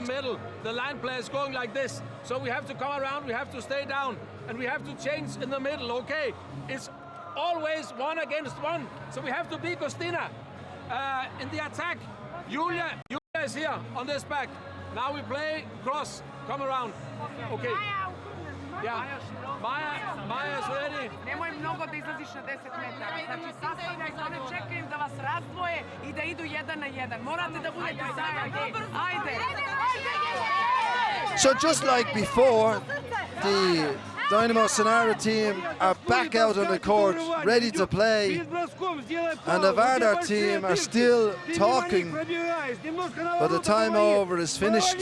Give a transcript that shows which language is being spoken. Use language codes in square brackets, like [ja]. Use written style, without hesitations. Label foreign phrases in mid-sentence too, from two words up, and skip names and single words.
[en] The line play is going like this, so we have to come around, we have to stay down, and we have to change in the middle, okay? It's always 1 against 1, so we have to beat Gostina. In the attack, Julia is here on this back. Now we play cross, come around. Okay. Yeah. Maja is ready. [sr] Nemoj mnogo da izlaziš na 10 metara. Znači, sastavljaj se, one čekaju da vas razdvoje i da idu 1 na 1. Morate da budete zajedno. Ajde! [en] So just like before, the Dinamo-Sinara team are back out on the court, ready to play, and the Vardar team are still talking, but the time over is finished.